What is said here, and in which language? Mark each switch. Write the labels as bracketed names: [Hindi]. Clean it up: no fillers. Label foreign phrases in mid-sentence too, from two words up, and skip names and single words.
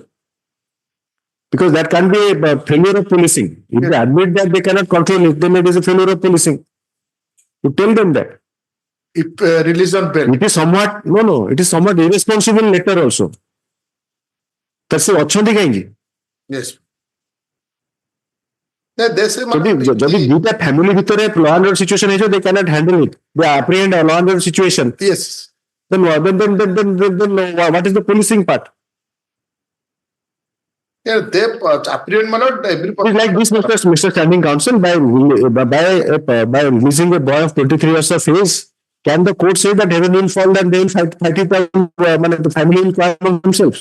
[English] Because that can be a failure of policing. If they admit that they cannot control it, then it is a failure of policing. You tell them that. If release on bail. It is somewhat, no, it is somewhat irresponsible letter also. [Odia] That's ଅଛନ୍ତି କାହିଁକି? [English] Yes. They say [Odia] ଯଦି ଦୁଇଟା ଫ୍ୟାମିଲି ଭିତରେ [English] law and order situation ହେଇଯିବ, they cannot handle it. They apprehend a law and order situation. Yes. Then what is the policing part? Yeah, they apprehend my lord every It is like this, Mr. Standing Counsel, by releasing a boy of 23 years of age, can the court say that heaven will fall and they will fight it out, the family will cry among themselves?